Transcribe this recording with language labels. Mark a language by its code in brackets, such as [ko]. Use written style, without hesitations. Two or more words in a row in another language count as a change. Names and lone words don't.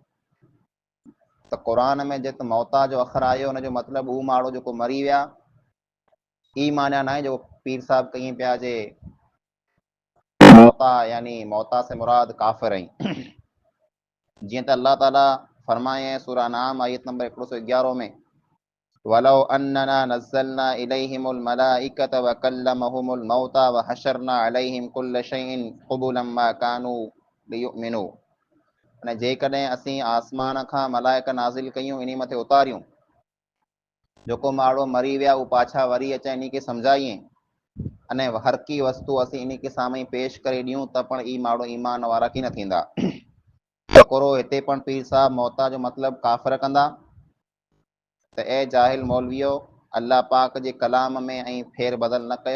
[sd] त क़ुरान में जेको मौता जो अखर आयो हुनजो मतिलबु उहो माण्हू जेको मरी विया ई माना न आहे जो पीर साहब कई पिया जे मौता यानी मौता से मुराद काफ़िर आहिनि। जीअं त अल्लाह ताला फरमाए सूरह नाम आयत नंबर 111 में [ar] ولو أننا نزلنا إليهم الملائكة وكلمهم الموتى وحشرنا عليهم كل شيء قبلا ما كانوا ليؤمنوا. [sd] अने जेकॾहिं असीं आसमान खां मलाइक नाज़िल कयूं इन मथे उतारियूं जेको माण्हू मरी विया उहो पाछा वरी अचे इन खे सम्झाइए अने हर की वस्तु असीं इन के साम्हूं पेश करे ॾियूं त पण ई माण्हू ईमान वारा की न थींदा। तकोरो हिते पण पीर साहब मौता जो मतिलबु काफ़िर कंदा त ए जाहिल मौलवियो अल्लाह पाक जे कलाम में ऐं फेर बदल न कयो।